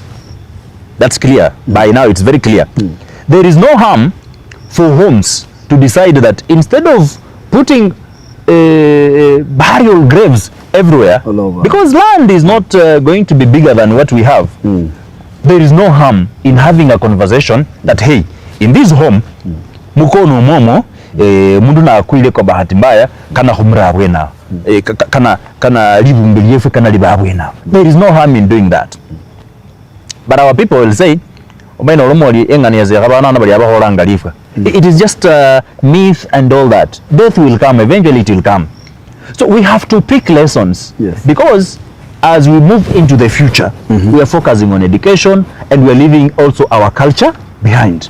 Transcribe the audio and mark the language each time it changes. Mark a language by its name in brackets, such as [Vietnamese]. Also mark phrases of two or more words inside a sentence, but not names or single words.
[English] That's clear. By now it's very clear. There is no harm for homes to decide that instead of putting burial graves everywhere, because land is not going to be bigger than what we have, there is no harm in having a conversation that, hey, in this home [Luyia] mukono momo mundu na akuile kwa bahati mbaya kana humra wena kana libumbiliefe kana libabwe na. [English] There is no harm in doing that. But our people will say, it is just myth and all that. Death will come, eventually it will come. So we have to pick lessons, because as we move into the future, we are focusing on education and we are leaving also our culture behind.